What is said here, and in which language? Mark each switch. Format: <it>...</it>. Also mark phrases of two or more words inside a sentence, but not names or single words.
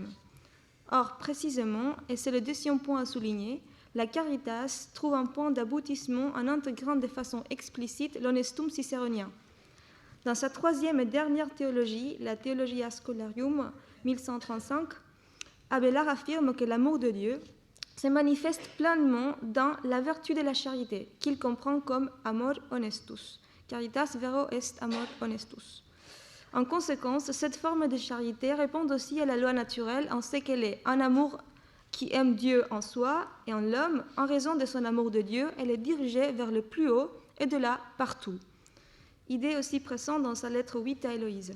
<fr>Or, précisément, et c'est le deuxième point à souligner, la caritas trouve un point d'aboutissement en intégrant de façon explicite l'honestum cicéronien. Dans sa troisième et dernière théologie, la Theologia Scholarium 1135, Abélard affirme que l'amour de Dieu se manifeste pleinement dans la vertu de la charité, qu'il comprend comme</fr> <la>amor honestus. Caritas vero est amor honestus.</la> <fr>En conséquence, cette forme de charité répond aussi à la loi naturelle en ce qu'elle est un amour qui aime Dieu en soi et en l'homme. En raison de son amour de Dieu, elle est dirigée vers le plus haut et de là partout. Idée aussi présente dans sa lettre 8 à Héloïse.</fr>